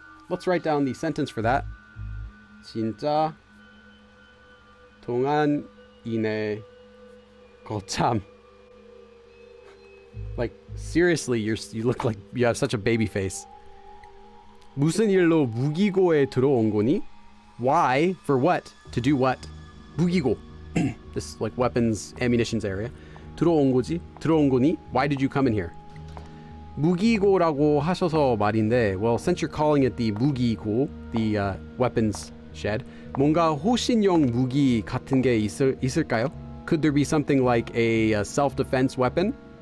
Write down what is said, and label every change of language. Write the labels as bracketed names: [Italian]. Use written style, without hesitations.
[English] Let's write down the sentence for that. [Korean] 진짜 동안이네 거참. [English] Like, seriously, you look like you have such a baby face. [Korean] 무슨 일로 무기고에 들어온 거니? [English] Why? For what? To do what? 무기고. This, like, weapons, ammunitions area. [Korean] 들어온 거니? [English] Why did you come in here? [Korean] 무기고라고 하셔서 말인데, [English] well, since you're calling it the 무기고, the weapons shed, [Korean] 뭔가 호신용 무기 같은 게 있을까요? [English] Could there be something like a self-defense weapon?